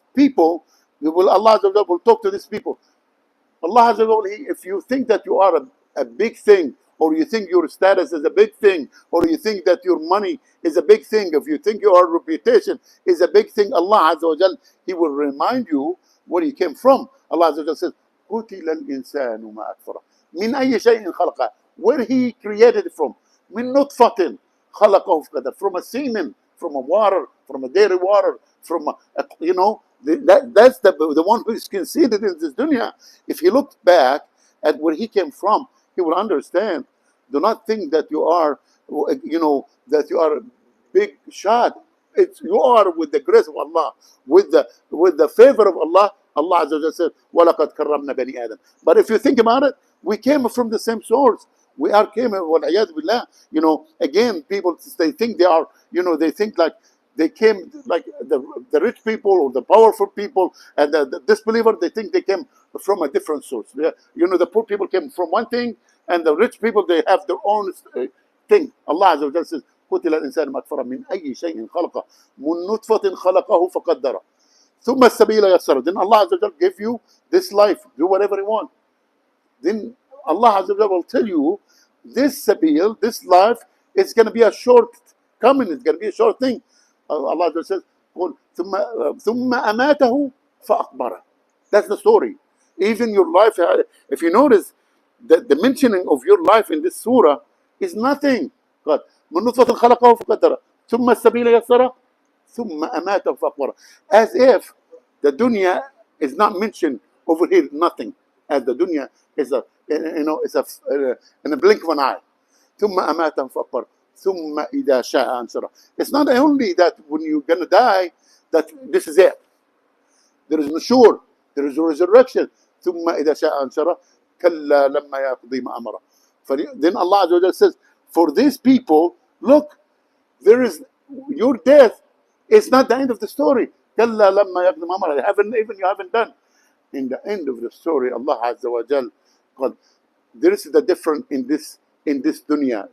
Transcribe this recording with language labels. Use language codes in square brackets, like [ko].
[en] People, Allah Azza wa Jal will talk to these people. Allah Azza wa Jal, if you think that you are a big thing, or you think your status is a big thing, or you think that your money is a big thing, if you think your reputation is a big thing, Allah Azza wa Jal, He will remind you where you came from. [ar] Allah Azza wa Jal says, قُتِلَ الْإِنسَانُ مَا أَكْفَرَهُ مِنْ أَيِّ شَيْءٍ خَلَقَهُ. [en] Where He created it from. [ar] مِنْ نُطْفَةٍ خَلَقَهُ فَقَدَرَ. [en] From a semen, from a water, from a dairy water, from that's the one who is conceived in this dunya. If he looked back at where he came from, he will understand. Do not think that you are, that you are a big shot. You are with the grace of Allah, with the favor of Allah. Allah Azza wa Jalla said, [ar] وَلَقَدْ كَرَّمْنَا بَنِي آدَمَ. [en] But if you think about it, we came from the same source. We are came, [ar] وَالْعِيَاذُ بِاللَّهِ. [en] Again, people, they think they are, they think like they came, like the rich people or the powerful people, and the disbeliever, they think they came from a different source. The poor people came from one thing, and the rich people, they have their own thing. [ar] Allah Azza wa Jalla says, قُتِلَ الْإِنسَانُ مَا أَكْفَرَهُ مِنْ أَيِّ شَيْءٍ خَلَقَهُ مِنْ نُطْفَةٍ خَلَقَهُ فَقَدَّرَهُ ثُمَّ السَّبِيلَ يَسَّرَهُ. [en] Then Allah Azza wa Jalla give you this life, do whatever you want. Then Allah Azza wa Jalla will tell you, this sabil, this life, is going to be a short coming, it's going to be a short thing. Allah Azza wa Jalla says, [ar] ثُمَّ أَمَاتَهُ فَأَقْبَرَهُ. [en] That's the story. Even your life, if you notice, the mentioning of your life in this surah is nothing. [ar] قال من نطفة خلقه فقدره ثم السبيل يسره ثم أماته فأقبره. [en] As if the dunya is not mentioned over here, nothing. As the dunya is a, it's a, in a blink of an eye. [ar] ثم أماته فأقبره ثم إذا شاء أنشره. [en] It's not only that when you're gonna die that this is it. There is nushur, there is a resurrection. [ar] ثم إذا شاء أنشره كلا لما يقضي ما أمره. [en] Then Allah Azza wa Jalla says, for these people, look, there is your death. It's not the end of the story. [ar] كلا لما يقضي ما أمره. [en] You haven't done. In the end of the story, Allah Azza wa Jalla, God, there is the difference in this dunya.